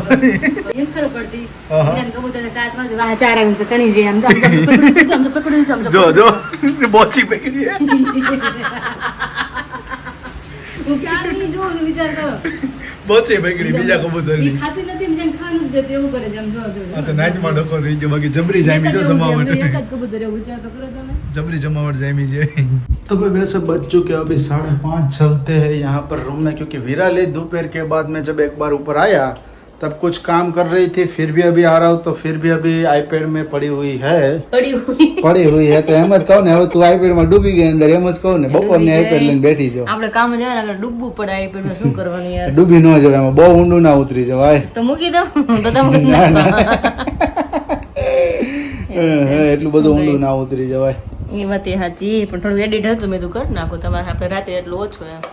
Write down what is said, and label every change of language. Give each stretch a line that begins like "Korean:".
Gujarati: એમ ખબર પડતી એને કબૂતરને ચાંચમાં જ વાહ ચાર આવીને તો ચણી જાય આમ તો પકડી આમ તો જો જો બોચી પકડી હું ક્યારની જોઉં છું, વિચાર કરો બોચી પકડી બીજા કબૂતરની ઈ ખાતી નથી ને જેમ ખાવાનું જ દેતી એવું કરે છે આમ જો આ તો નાચમાં ડકો થઈ ગયો બાકી જબરી જામી જો જમાવટ એક જ કબૂતર એવું વિચાર તો કરો તમે
Hindi: जबरी जमावट जामी है तो भाई वैसे बज चुके अभी 5:30 चलते हैं यहाँ पर रूम में क्योंकि विराली दोपहर के बाद में जब एक बार ऊपर आया तब कुछ काम कर रही थी फिर भी अभी आ रहा हूँ तो फिर भी अभी आईपैड में पड़ी हुई है तो
Gujarati: एम ज कहूँ ने હવે તું આઈપેડ માં ડૂબી ગઈ અંદર એમ જ કહું ને બપોર ની આઈપેડ લઈને બેઠી છો આપણે કામ જવા આગળ ડૂબવું પડે આઈપેડ માં શું કરવાનું યાર ડૂબી ન જવાય એમાં બહુ ઊંડું ના ઉતરી જવાય તો મૂકી દો તો તમે ના ના એટલું બધું ઊંડું ના ઉતરી જવાય એ વાત એ સાચી પણ થોડું એડિટ હતું મેં તું કરી નાખું તમારે આપણે રાતે એટલું ઓછું એમ